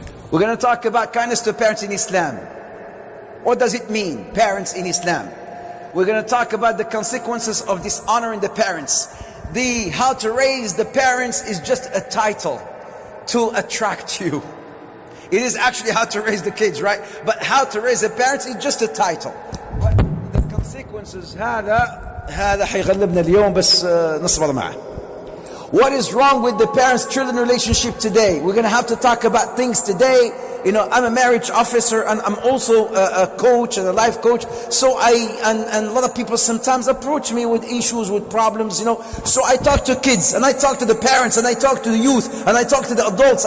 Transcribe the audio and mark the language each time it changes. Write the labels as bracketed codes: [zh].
[en] We're going to talk about kindness to parents in Islam. What does it mean, parents in Islam? We're going to talk about the consequences of dishonoring the parents. How to raise the parents is just a title to attract you. It is actually how to raise the kids, right? But how to raise the parents is just a title. But the consequences, [ar] هذا حيغلبنا اليوم بس نصبر معه. [en] What is wrong with the parents-children relationship today? We're going to have to talk about things today. I'm a marriage officer and I'm also a coach and a life coach. So and a lot of people sometimes approach me with issues, with problems, So I talk to kids and I talk to the parents and I talk to the youth and I talk to the adults.